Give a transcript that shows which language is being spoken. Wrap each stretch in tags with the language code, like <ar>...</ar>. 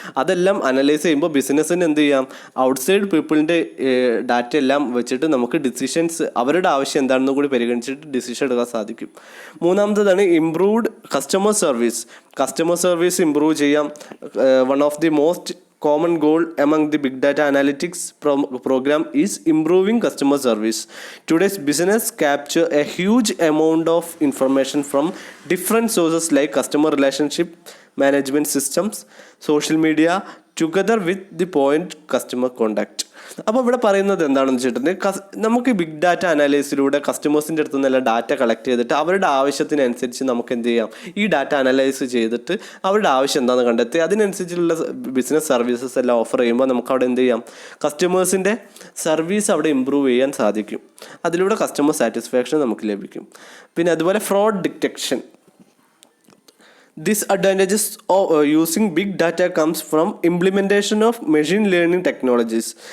<ml>അതെല്ലാം അനലൈസ് ചെയ്യുമ്പോൾ ബിസിനസ്സിന് എന്ത് ചെയ്യാം, ഔട്ട്സൈഡ് പീപ്പിളിൻ്റെ ഡാറ്റ എല്ലാം വെച്ചിട്ട് നമുക്ക് ഡിസിഷൻസ്, അവരുടെ ആവശ്യം എന്താണെന്ന് കൂടി പരിഗണിച്ചിട്ട് ഡിസിഷൻ എടുക്കാൻ സാധിക്കും. മൂന്നാമത്തേതാണ് ഇംപ്രൂവ്ഡ് കസ്റ്റമർ സർവീസ് ഇംപ്രൂവ് ചെയ്യാം.</ml> <en>One of the most common goal among the big data analytics program is improving customer service. Today's business capture a huge amount of information from different sources like customer relationship management systems, social media, together with the point customer contact.</en> <ml>അപ്പോൾ ഇവിടെ പറയുന്നത് എന്താണെന്ന് വെച്ചിട്ടുണ്ടെങ്കിൽ നമുക്ക് big data അനാലിസിലൂടെ കസ്റ്റമേഴ്സിൻ്റെ അടുത്ത് നിന്നെല്ലാം data collect ചെയ്തിട്ട് അവരുടെ ആവശ്യത്തിനനുസരിച്ച് നമുക്ക് എന്ത് ചെയ്യാം, ഈ ഡാറ്റ അനലൈസ് ചെയ്തിട്ട് അവരുടെ ആവശ്യം എന്താണെന്ന് കണ്ടെത്തി അതിനനുസരിച്ചുള്ള ബിസിനസ് സർവീസസ് എല്ലാം ഓഫർ ചെയ്യുമ്പോൾ നമുക്ക് അവിടെ എന്ത് ചെയ്യാം, കസ്റ്റമേഴ്സിൻ്റെ സർവീസ് അവിടെ ഇമ്പ്രൂവ് ചെയ്യാൻ സാധിക്കും. അതിലൂടെ കസ്റ്റമർ സാറ്റിസ്ഫാക്ഷൻ നമുക്ക് ലഭിക്കും. പിന്നെ അതുപോലെ fraud detection.</ml> <en>Disadvantages of using big data comes from implementation of machine learning technologies.</en>